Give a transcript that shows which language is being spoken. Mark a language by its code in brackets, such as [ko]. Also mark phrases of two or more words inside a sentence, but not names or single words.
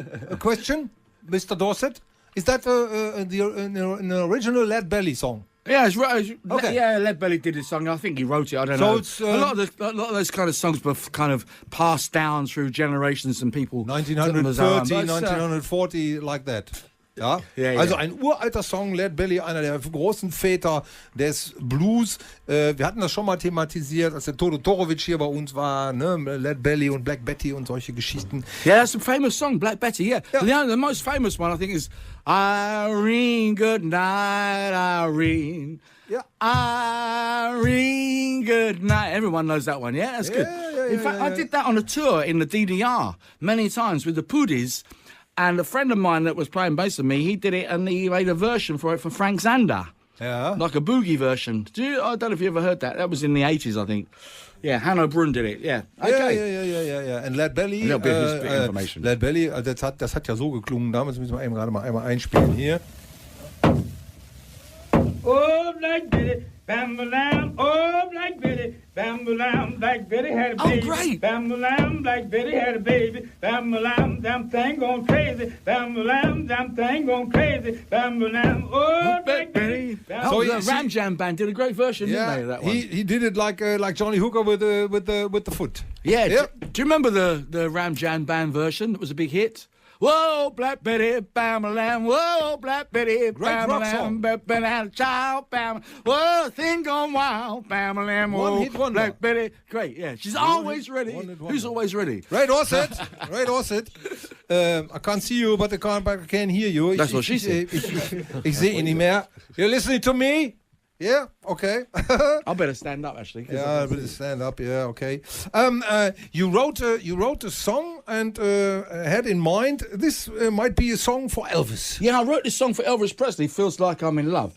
[en] A question, Mr. Dorset? Is that an original Leadbelly song? Yeah, it's right. Okay. Yeah, Lead Belly did his song. I think he wrote it. I don't know. It's, a lot of those kind of songs were kind of passed down through generations and people. 1930, 1940, like that. [de] Ja? Ja. Also ein uralter Song, Lead Belly, einer der großen Väter des Blues. Wir hatten das schon mal thematisiert, als der Toto Torovic hier bei uns war, ne? Lead Belly und Black Betty und solche Geschichten. [en] Yeah, that's a famous song, Black Betty, yeah. The most famous one, I think, is Irene, good night, Irene. Yeah. Irene, good night. Everyone knows that one, yeah? That's good. In fact, I did that on a tour in the DDR many times with the Pudis. And a friend of mine that was playing bass with me, he did it and he made a version for it for Frank Zander. Yeah. Like a boogie version. I don't know if you ever heard that. That was in the 80s, I think. Yeah, Hanno Brunn did it, yeah. Okay. [de] Ja. Und Lead Belly, [en] A little bit of history information. [de] Lead Belly, das hat ja so geklungen damals, müssen wir eben gerade mal einmal einspielen hier. [en] Oh, Black Betty, bam-ba-lam, oh, Black Betty, bam-ba-lam, Black Betty had a baby. Oh, great. Bam-ba-lam, Black Betty had a baby. Bam-ba-lam, damn thing gone crazy. Bam-ba-lam, damn thing gone crazy. Bam-ba-lam, oh, Black Betty. So the Ram Jam band did a great version, didn't they, of that one? He did it like Johnny Hooker with the foot. Yeah. Yep. Do you remember the Ram Jam band version that was a big hit? Whoa, Black Betty, bam-a-lam, whoa, Black Betty, bam-a-lam, bam-a-lam, child, bam, whoa, thing gone wild, bam-a-lam, whoa, Black Betty. Great, yeah. She's always ready. Who's always ready? Ray Dorset. I can't see you, but I can hear you. That's what she said. [de] Ich sehe ihn nicht mehr. [en] You're listening to me? Yeah, okay. I better stand up, actually. Yeah, I better stand up. Yeah, okay. You wrote a song and had in mind this might be a song for Elvis. Yeah, I wrote this song for Elvis Presley, Feels Like I'm in Love.